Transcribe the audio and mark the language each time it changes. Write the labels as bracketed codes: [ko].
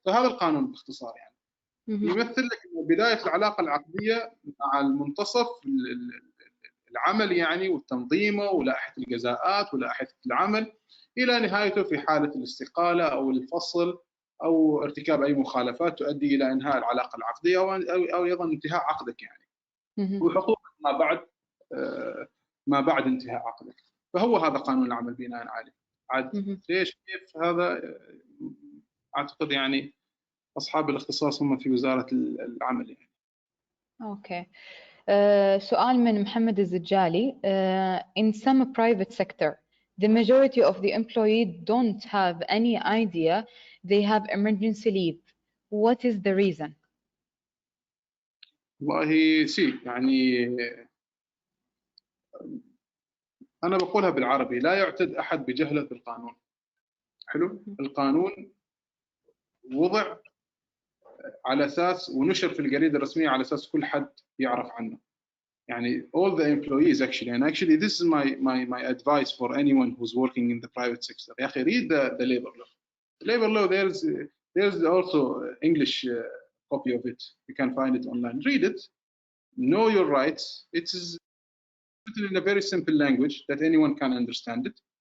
[ar] فهذا القانون باختصار يعني يمثل لك بدايه العلاقه العقديه مع المنتصف العمل يعني، وتنظيمه ولائحه الجزاءات ولائحه العمل الى نهايته في حاله الاستقاله او الفصل او ارتكاب اي مخالفات تؤدي الى انهاء العلاقه العقديه او ايضا انتهاء عقدك يعني، وحقوق ما بعد انتهاء عقدك. فهو هذا قانون العمل بناء عليه. عاد ليش كيف هذا اعتقد يعني اصحاب الاختصاص هم في وزاره العمل يعني. اوكي. سؤال من محمد الزجالي. [en] In some private sector, the majority of the employees don't have any idea they have emergency leave. What is the reason? [ar] والله يعني أنا بقولها بالعربي، لا يعتد أحد بجهله بالقانون. حلو؟ القانون وضع على أساس ونشر في الجريدة الرسمية على أساس كل حد يعرف عنه. [en] يعني all the employees actually, and actually this is my advice for anyone who's working in the private sector. [ar] يا أخي [en] read the labor law. The labor law there's also English copy of it. You can find it online. Read it. Know your rights. It is written in a very simple language that anyone can understand it.